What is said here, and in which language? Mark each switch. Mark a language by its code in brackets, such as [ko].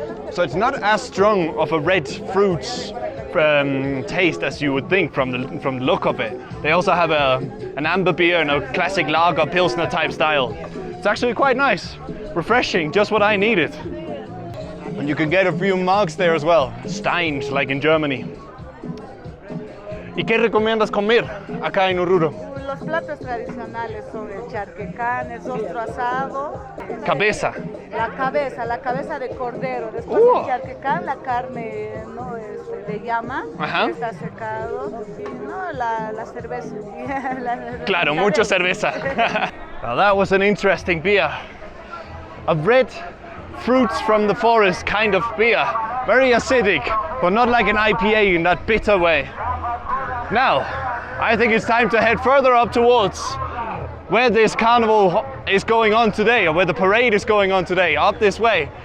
[en] So it's not as strong of a red fruits taste as you would think from the look of it. They also have an amber beer and a classic lager pilsner type style. It's actually quite nice, refreshing, just what I needed. And you can get a few mugs there as well, steins like in Germany. [es] ¿Y qué recomiendas comer acá en Oruro? Los platos tradicionales son el charquecán, el rostro asado. Cabeza. La cabeza de cordero. Después el charquecán, la carne de llama, que está secado. Y la cerveza. Claro, mucha cerveza. [en] Well, that was an interesting beer. A red fruits from the forest kind of beer. Very acidic, but not like an IPA in that bitter way. Now, I think it's time to head further up towards where this carnival is going on today, or where the parade is going on today, up this way.